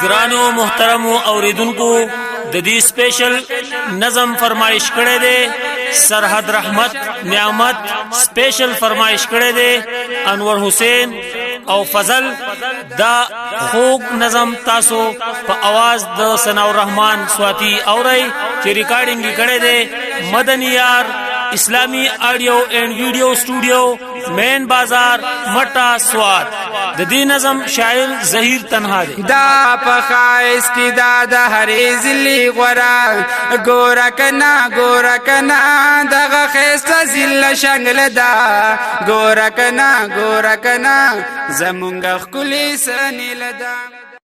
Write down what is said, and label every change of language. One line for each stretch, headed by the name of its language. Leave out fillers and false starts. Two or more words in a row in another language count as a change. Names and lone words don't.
Pashto: ګرانو محترمو اوریدونکو د دې سپیشل نظم فرمایش کړی دی سرحد رحمت نعمت سپیشل فرمایش کړی دی انور حسین او فضل دا خوږ نظم تاسو په आवाज د ثناء الرحمن سواتی اورئ چې ریکارډینګ کړی دی مدنی یار اسلامی آڈیو اینڈ ویڈیو سٹوڈیو مین بازار مٹا سوات د دې نظم شاعر زهیر تنها دی دا په خایس کې دا د هرې ضلعې غوره ګوره کنا دغه ښایسته ضلع شنګله ده ګوره کنا زمونږ ښکلې سنیله ده